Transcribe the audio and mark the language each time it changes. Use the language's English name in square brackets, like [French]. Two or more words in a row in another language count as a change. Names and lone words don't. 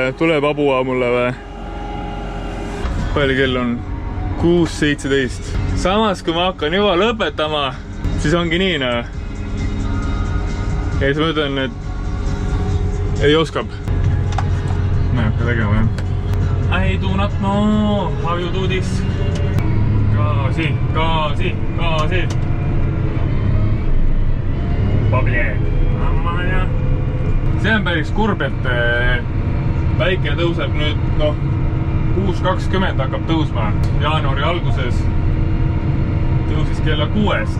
[Estonian] Tuleb abua mulle või? Palju kell on? 6:17. Samas, kui ma hakkan juba lõpetama, siis ongi nii, no. Ja siis ma ütlen, et ei oskab. Ma ei hakka tegema, jah. [English] I do not know how you do this. [Estonian] Gaasi. See on päris kurb, et päike tõuseb nüüd, noh, 6:20 hakkab tõusma. Jaanuari alguses tõusis kella 6-st.